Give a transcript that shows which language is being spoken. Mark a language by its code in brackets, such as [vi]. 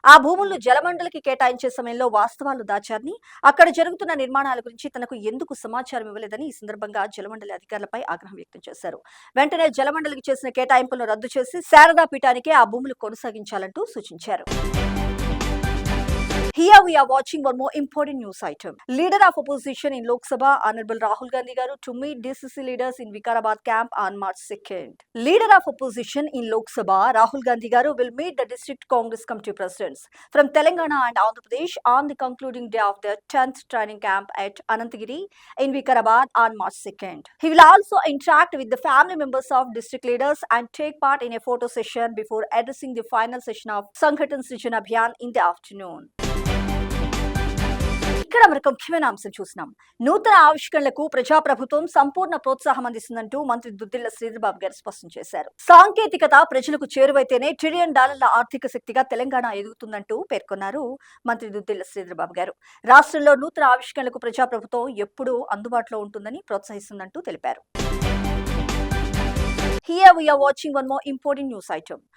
[te] ఆ భూములను జలమండలికి కేటాయించే సమయంలో వాస్తవాలు దాచారని, అక్కడ జరుగుతున్న నిర్మాణాల గురించి తనకు ఎందుకు సమాచారం ఇవ్వలేదని ఈ సందర్భంగా జలమండలి అధికారులపై ఆగ్రహం వ్యక్తం చేశారు. వెంటనే జలమండలికి చేసిన కేటాయింపులను రద్దు చేసి శారదా పీఠానికే ఆ భూములు కొనసాగించాలంటూ సూచించారు. [en] Here we are watching one more important news item. Leader of opposition in Lok Sabha, Honorable Rahul Gandhi garu to meet DCC leaders in Vikarabad camp on March 2nd. Leader of opposition in Lok Sabha, Rahul Gandhi garu will meet the district Congress committee presidents from Telangana and Andhra Pradesh on the concluding day of their 10th training camp at Anantagiri in Vikarabad on March 2nd. He will also interact with the family members of district leaders and take part in a photo session before addressing the final session of Sanghatan Srijan Abhiyan in the afternoon. [te] ఇక్కడ మనకు ముఖ్యమైన అంశం చూసినాం. నూతన ఆవిష్కరణలకు ప్రజాప్రభుత్వం సంపూర్ణ ప్రోత్సాహం అందిస్తుందంటూ మంత్రి దుద్దిళ్ల శ్రీధర్ బాబు గారు స్పష్టం చేశారు. సాంకేతికత ప్రజలకు చేరువైతేనే $1 ట్రిలియన్ ఆర్థిక శక్తిగా తెలంగాణ ఎదుగుతుందంటూ పేర్కొన్నారు మంత్రి దుద్దిళ్ల శ్రీధర్ బాబు గారు. రాష్ట్రంలో నూతన ఆవిష్కరణలకు ప్రజాప్రభుత్వం ఎప్పుడూ అందుబాటులో ఉంటుందని ప్రోత్సహిస్తుందంటూ తెలిపారు. [en] Here we are watching one more important news item.